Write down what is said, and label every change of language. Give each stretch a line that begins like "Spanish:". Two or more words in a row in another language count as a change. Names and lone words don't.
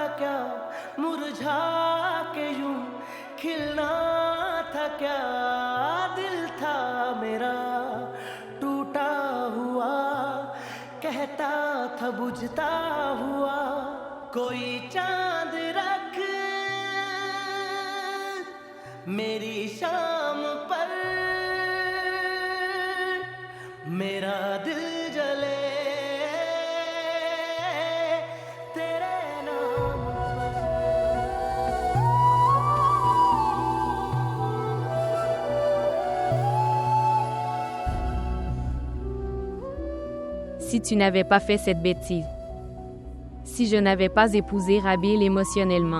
Hindi: क्या, मुरझा के यूं खिलना था क्या, दिल था मेरा टूटा हुआ, कहता था बुझता हुआ, कोई चांद रख मेरी शाम पर, मेरा दिल जले तेरे नाम
French: Si tu n'avais pas fait cette bêtise. Si je n'avais pas épousé Rabil émotionnellement.